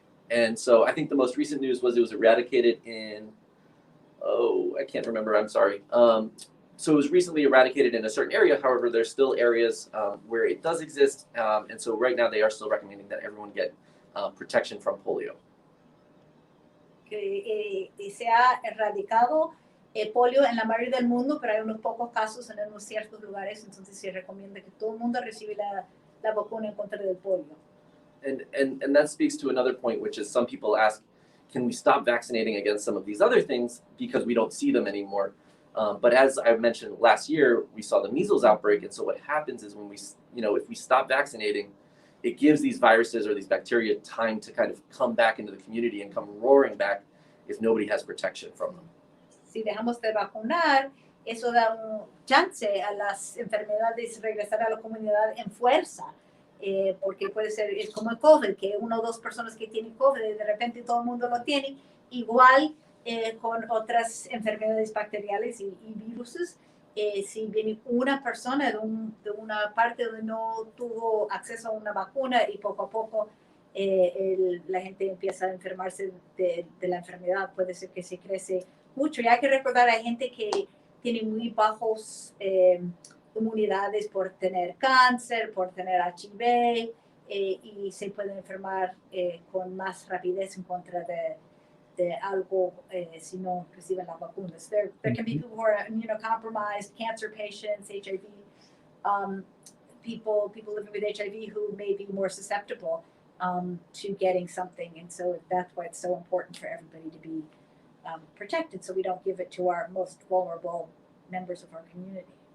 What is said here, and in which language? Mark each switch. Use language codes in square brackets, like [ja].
[en] And so I think the most recent news was it was eradicated in, I can't remember, I'm sorry. so it was recently eradicated in a certain area. However, there's still areas where it does exist. And so right now they are still recommending that everyone get protection from polio. [es] Que se ha erradicado polio en la mayoría del mundo, pero hay unos pocos casos en unos ciertos lugares, entonces se recomienda que todo el mundo reciba la vacuna en contra del polio. [en] And that speaks to another point, which is some people ask, can we stop vaccinating against some of these other things because we don't see them anymore? But as I mentioned last year, we saw the measles outbreak, and so what happens is when we, if we stop vaccinating, it gives these viruses or these bacteria time to kind of come back into the community and come roaring back if nobody has protection from them. [es] Si dejamos de vacunar, eso da un chance a las enfermedades regresar a la comunidad en fuerza, porque puede ser, es como el COVID, que una o dos personas que tienen COVID, de repente todo el mundo lo tiene, igual con otras enfermedades bacteriales y viruses. Si viene una persona de una parte donde no tuvo acceso a una vacuna y poco a poco la gente empieza a enfermarse de la enfermedad, puede ser que se crece mucho. Y hay que recordar, hay gente que tiene muy bajos inmunidades por tener cáncer, por tener HIV, y se pueden enfermar con más rapidez en contra de algo si no reciben las vacunas. [en] There can be people who are immunocompromised, cancer patients, HIV, people living with HIV who may be more susceptible to getting something. And so that's why it's so important for everybody to be protected, so we don't give it to our most vulnerable members of our community.